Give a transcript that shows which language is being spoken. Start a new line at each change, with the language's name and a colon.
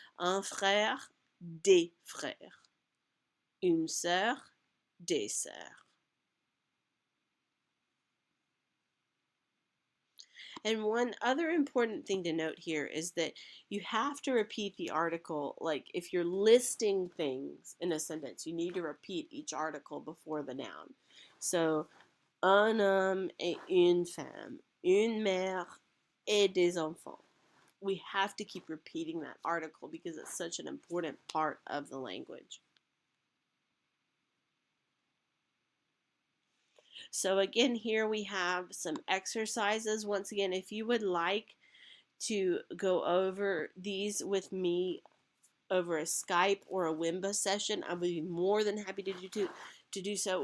French: Un frère, des frères. Une sœur, des sœurs.
English: And one other important thing to note here is that you have to repeat the article. Like if you're listing things in a sentence, you need to repeat each article before the noun.
French: So, un homme et une femme, une mère et des enfants.
English: We have to keep repeating that article because it's such an important part of the language. So again, here we have some exercises. Once again, if you would like to go over these with me over a Skype or a Wimba session, I would be more than happy to do so.